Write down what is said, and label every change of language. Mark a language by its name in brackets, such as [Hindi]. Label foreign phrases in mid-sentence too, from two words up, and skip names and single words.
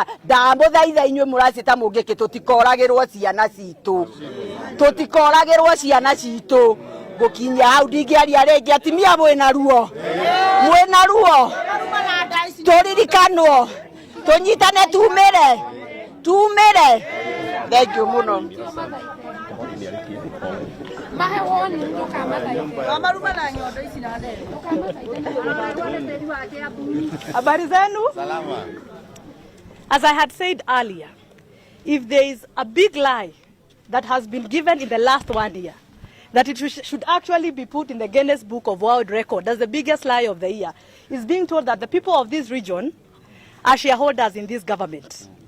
[Kikuyu] Ndamũthaitha inyuĩ mũracita mungiki tũtikoragĩrwo ciana citũ. Tũtikoragĩrwo ciana citũ. Gukinya hau ndingĩaria rĩngĩ atimia mwĩna ruo. Mwĩna ruo. Tũririkanwo. Tũnyitane tumĩre. Tumĩre. [English] Thank you muno. [Swahili] Habari zenu? [English] As I had said earlier, if there is a big lie that has been given in the last 1 year, that it should actually be put in the Guinness Book of World Record as the biggest lie of the year, is being told that the people of this region are shareholders in this government.